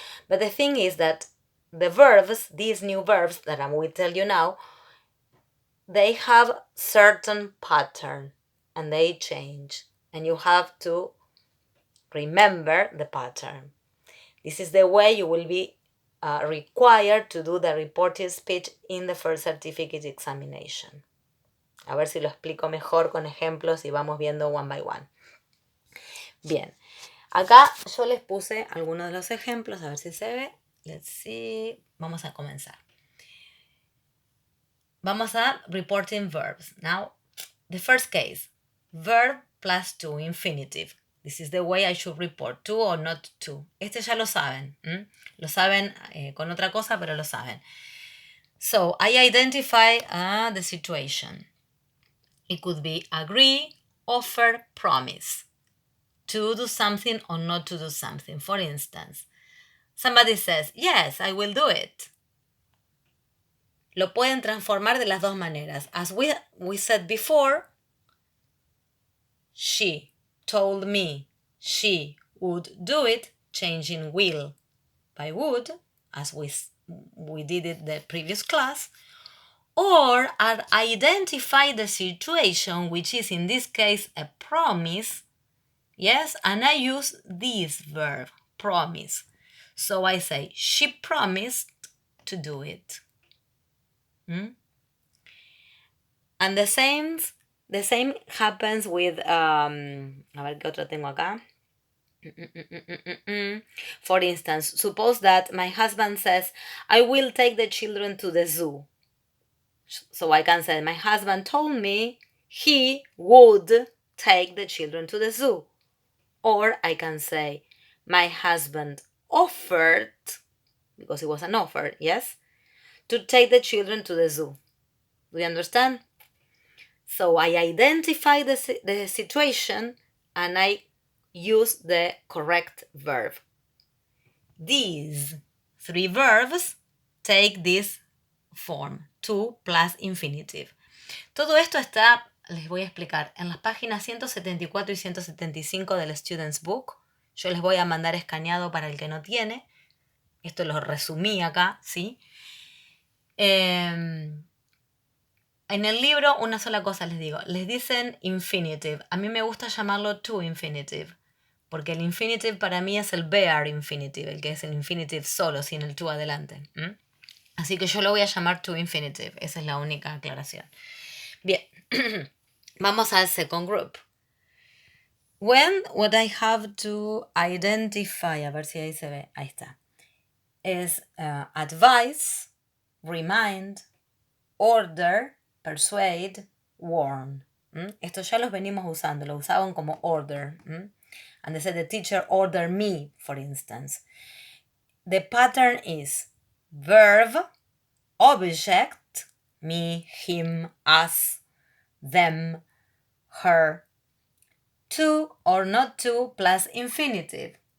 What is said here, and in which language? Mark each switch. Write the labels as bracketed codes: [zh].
[en] But the thing is that the verbs, these new verbs that I will tell you now, they have certain pattern and they change. And you have to remember the pattern. This is the way you will be required to do the reported speech in the first certificate examination. [es] A ver si lo explico mejor con ejemplos y vamos viendo [en] one by one. [es] Bien, acá yo les puse algunos de los ejemplos, a ver si se ve. [en] Let's see. [es] Vamos a comenzar. Vamos a [en] reporting verbs. Now, the first case, verb plus to, infinitive. This is the way I should report, to or not to. [es] Este ya lo saben. Lo saben con otra cosa, pero lo saben. [en] So, I identify the situation. It could be agree, offer, promise. To do something or not to do something. For instance, somebody says, yes, I will do it. [es] Lo pueden transformar de las dos maneras. [en] As we said before, she told me she would do it, changing will by would, as we did it the previous class. Or identify the situation, which is in this case a promise, yes? And I use this verb, promise. So I say, she promised to do it. And the same happens with, [es] a ver qué otro tengo acá. [en] For instance, suppose that my husband says, I will take the children to the zoo. So I can say, my husband told me he would take the children to the zoo. Or I can say, my husband offered, because it was an offer, yes, to take the children to the zoo. Do you understand? So I identify the situation and I use the correct verb. These three verbs take this form, to plus infinitive. [es] Todo esto está, les voy a explicar, en las páginas 174 y 175 del Student's Book. Yo les voy a mandar escaneado para el que no tiene. Esto lo resumí acá, ¿sí? En el libro, una sola cosa les digo. Les dicen infinitive. A mí me gusta llamarlo to infinitive. Porque el infinitive para mí es el bare infinitive, el que es el infinitive solo, sin el to adelante. Así que yo lo voy a llamar to infinitive. Esa es la única aclaración. Bien. Vamos al [en] second group. When what I have to identify, [es] a ver si ahí se ve, ahí está, [en] es advise, remind, order, persuade, warn. [es] Esto ya los venimos usando, lo usaban como order. [en] And they said the teacher ordered me, for instance. The pattern is verb, object, me, him, us, them, her, to or not to plus infinitive.